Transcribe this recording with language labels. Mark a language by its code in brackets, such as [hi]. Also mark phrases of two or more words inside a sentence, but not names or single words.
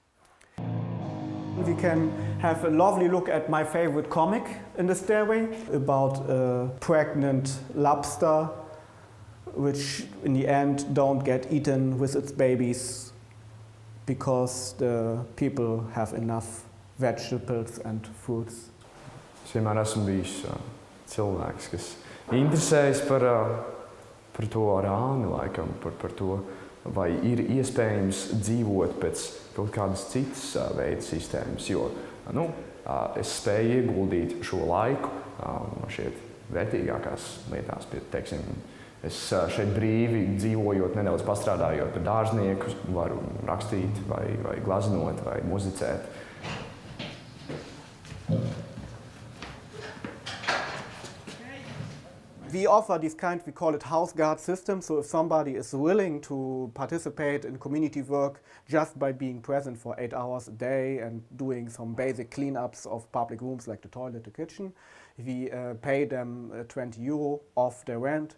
[en] We can have a lovely look at my favorite comic in the stairway about a pregnant lobster which in the end don't get eaten with its babies because the people have enough vegetables and fruits. [lv] Es vienmēr esmu bijis cilvēks, kas interesējas par to rāmi, laikam, par to, vai ir iespējams dzīvot pēc kaut kādas citas veida sistēmas, jo es spēju ieguldīt šo laiku šeit vērtīgākās lietās, teiksim. Es šeit brīvi dzīvojot, nedaudz pastrādājot par dārznieku, varu rakstīt vai glaznot vai muzicēt. [en] We offer this kind, we call it house guard system. So if somebody is willing to participate in community work just by being present for 8 hours a day and doing some basic cleanups of public rooms like the toilet, the kitchen, we pay them €20 off their rent.